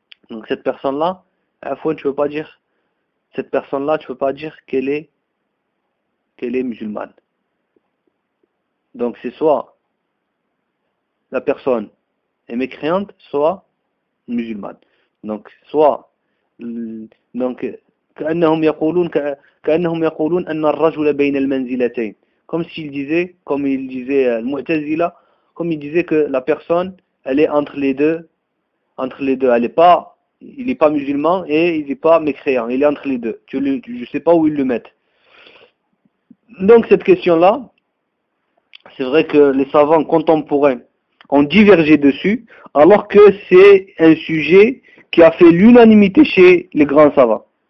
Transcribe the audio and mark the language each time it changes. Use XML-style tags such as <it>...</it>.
<fr>Donc cette personne-là, à la fois tu veux pas dire. Cette personne-là, tu ne peux pas dire qu'elle est musulmane. Donc c'est soit la personne est mécréante, soit musulmane. Donc soit</fr> <ar>كأنهم يقولون أن الرجل بين المنزلتين.</ar> <fr>Comme il disait المعتزلة, comme il disait que la personne, elle est entre les deux, elle n'est pas. Il n'est pas musulman et il n'est pas mécréant. Il est entre les deux. Je ne sais pas où ils le mettent. Donc cette question-là, c'est vrai que les savants contemporains ont divergé dessus, alors que c'est un sujet qui a fait l'unanimité chez les grands savants.</fr>